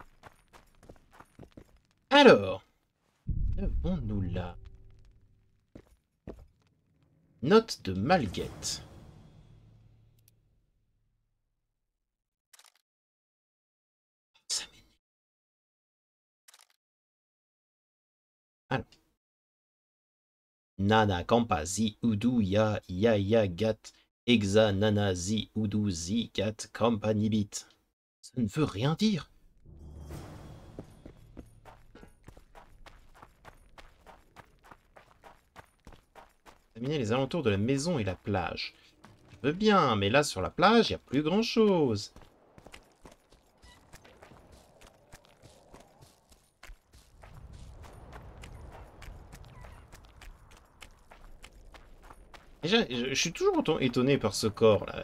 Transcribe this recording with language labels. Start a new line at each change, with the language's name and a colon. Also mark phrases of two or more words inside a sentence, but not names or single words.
French: Alors, que avons-nous là? Note de Malguette. Alors. Nana kampa zi udu ya gat exa nana zi udu zi gat kampa nibit. Ça ne veut rien dire. Examiner les alentours de la maison et la plage. Je veux bien, mais là sur la plage, il n'y a plus grand chose. Déjà, je suis toujours étonné par ce corps là.